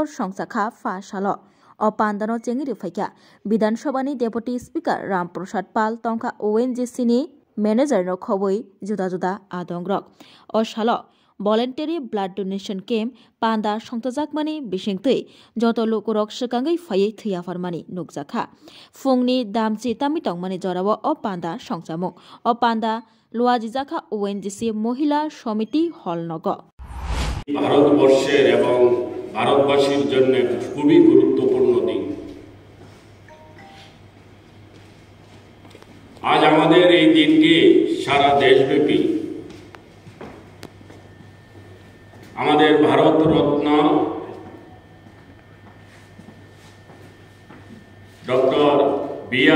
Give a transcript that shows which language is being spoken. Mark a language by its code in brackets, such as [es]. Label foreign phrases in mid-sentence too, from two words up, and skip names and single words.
[trp] Songsakha Fashalo O Pandano Chengiri Faika Bidan Sabhani [en] Deputy Speaker [trp] Ram Prasad Pal Tongka ONGC ni Manager no Khoboi Juda Juda Adongrok O Shalo [en] Voluntary Blood Donation Camp [trp] Panda Songtajakmani Bishingtui Joto Lukurok Shikangai Faye Thaya Farmani Nukjakha Fungni Damchi Tamitongmani Jorawo O Panda Songsamuk O Panda Luajijakha ONGC Mohila Somiti Holnogo [bn] ভারতবর্ষের এবং ভারতবাসীর জন্য খুবই গুরুত্বপূর্ণ দিন। আজ আমাদের এই দিনটি সারা দেশব্যাপী আমাদের ভারত রত্ন ডক্টর বি.আর.